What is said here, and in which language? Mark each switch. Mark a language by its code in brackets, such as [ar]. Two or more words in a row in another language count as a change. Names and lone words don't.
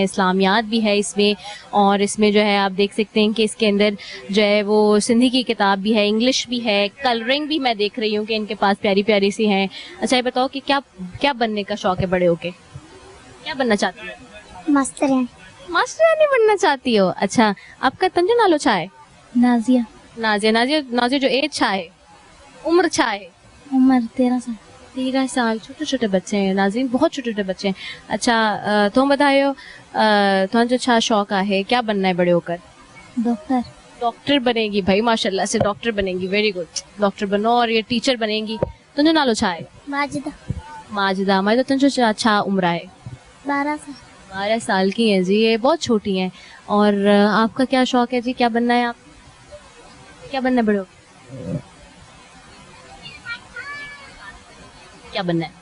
[ur] اسلامیات بھی ہے اس میں، اور اس میں جو ہے آپ دیکھ سکتے ہیں کہ اس کے اندر جو ہے وہ سندھی کی کتاب بھی ہے، انگلش بھی ہے، کلرنگ بھی میں دیکھ رہی ہوں کہ ان کے پاس پیاری پیاری سی ہیں. اچھا، یہ بتاؤ کہ کیا کیا بننے کا شوق ہے بڑے ہو کے? کیا بننا چاہتی ہو؟ ماسٹر بننا چاہتی ہو? मास्टर बनना चाहती हो? [sd] अच्छा, आपका तंजो नालो छा है? [ur] नाजिया। नाजिया। [sd] नाजिया, नाजिया जो एज छा है, उम्र छा है? [ur] عمر 13 سال. 13 سال. چھوٹے چھوٹے بچے ہیں ناظرین، بہت چھوٹے چھوٹے بچے ہیں۔ اچھا، تم بتاؤ تم جو اچھا شوق ہے، کیا بننا ہے بڑے ہو کر? डॉक्टर। ڈاکٹر بنے گی بھائی، ماشاءاللہ سے ڈاکٹر بنے گی, [en] very good. [ur] ڈاکٹر بنو اور یہ ٹیچر بنے گی. [sd] तुम जो नालो छा है? [ur] माजिदा। माजिदा। [sd] माजिदा, तुम जो अच्छा उम्र है? [ur] 12 سال. 12 سال کی ہیں جی، یہ بہت چھوٹی ہیں۔ اور آپ کا کیا شوق ہے جی، کیا بننا ہے آپ? کیا بننا ہے بڑے ہو کر؟ کیا بننا ہے?